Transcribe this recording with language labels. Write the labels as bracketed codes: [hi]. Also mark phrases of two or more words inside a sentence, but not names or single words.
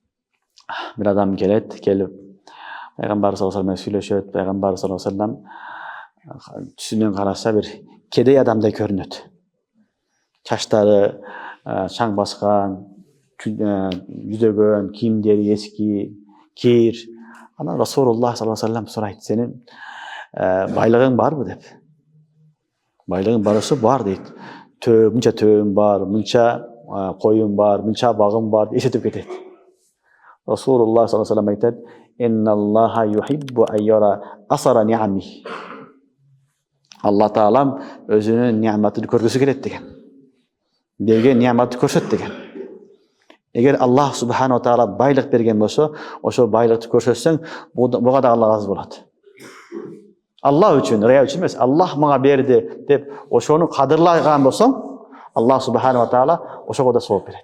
[ky] Келип пайгамбар [ar] صلى الله عليه وسلم [ky] сүйлөшөт. Пайгамбар [ar] صلى الله عليه وسلم [ky] түсүнөн караса бир кедей адамдай көрүнөт. Чачтары чаң баскан, жүдөгөн, кийимдери эски, кир. Анан Расулуллах [ar] صلى الله عليه وسلم [ky] сурайт: "Сенин байлыгың барбы?" деп. Байлыгың барысы бар дейт. Мынча төөм бар, мынча коюм бар, мынча багым бар, эсетип кетет. Расулуллах [ar] صلى الله عليه وسلم [ky] айтат: [ar] "إن الله يحب أن يرى أثر نعمه." [ky] Алла таалам өзүнүн нематын көргүсү келет деген. Берген нематты көрсөт деген. Эгер [ar] الله سبحانه وتعالى [ky] байлык берген болсо, ошо байлыкты көрсөтсөң, буга да Алла разы болот. Алла үчүн, рыя үчүн эмес, Аллах мага берди деп ошону кадырлаган болсоң, [ar] الله سبحانه وتعالى [ky] ошого да сооп берет.